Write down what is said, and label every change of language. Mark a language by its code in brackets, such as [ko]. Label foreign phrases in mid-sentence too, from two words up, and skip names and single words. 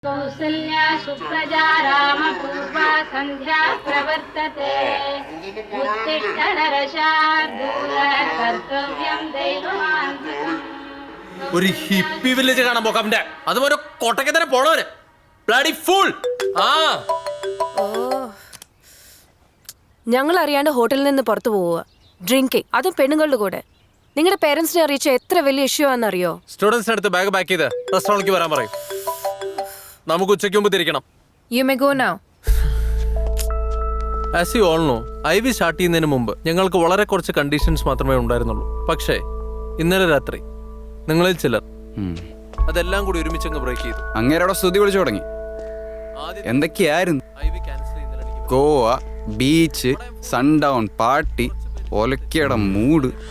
[sa] कौसल्या सुप्रजा रामपूर्वा सन्ध्या प्रवर्तते उत्तिष्ठ नरशार्दूल कर्तव्यं दैवमान्तिकम् [ml] ഒരു ഹിപ്പി വില്ലേജ് കാണാൻ പോകാം. അതുപോലെ കോട്ടയ്ക്ക് തന്നെ പോണവര് [en] bloody fool. [ml] ഞങ്ങൾ അറിയാണ്ട് ഹോട്ടലിൽ നിന്ന് പുറത്തു പോവുക, ഡ്രിങ്കിങ്, അതും പെണ്ണുങ്ങളുടെ കൂടെ. നിങ്ങളുടെ പേരൻസിനെ അറിയിച്ച എത്ര വലിയ ഇഷ്യൂ ആണെന്നറിയോ? സ്റ്റുഡൻസിന് അടുത്ത് [en] bag pack [ml] ചെയ്ത് റെസ്റ്റോറൻറ്റിലേക്ക് വരാൻ പറയും. നമുക്ക് ഉച്ചയ്ക്ക് മുമ്പ് തിരിക്കണം. [en] You may go now. as you all know, IV start [ml] ചെയ്യുന്നതിന് മുമ്പ് ഞങ്ങൾക്ക് വളരെ കുറച്ച് കണ്ടീഷൻസ് മാത്രമേ ഉണ്ടായിരുന്നുള്ളൂ. പക്ഷേ ഇന്നലെ രാത്രി നിങ്ങളിൽ ചിലർ അതെല്ലാം കൂടി ഒരുമിച്ചങ്ങ് ബ്രേക്ക് ചെയ്തു. അങ്ങേരവിടെ സ്തുതി വിളിച്ചു തുടങ്ങി. എന്തൊക്കെയായിരുന്നു? [en] IV cancel [ml] ചെയ്യുന്നതിന് ഗോവ, [en] beach, sundown, party, [ml] ഒലക്കയുടെ മൂഡ്.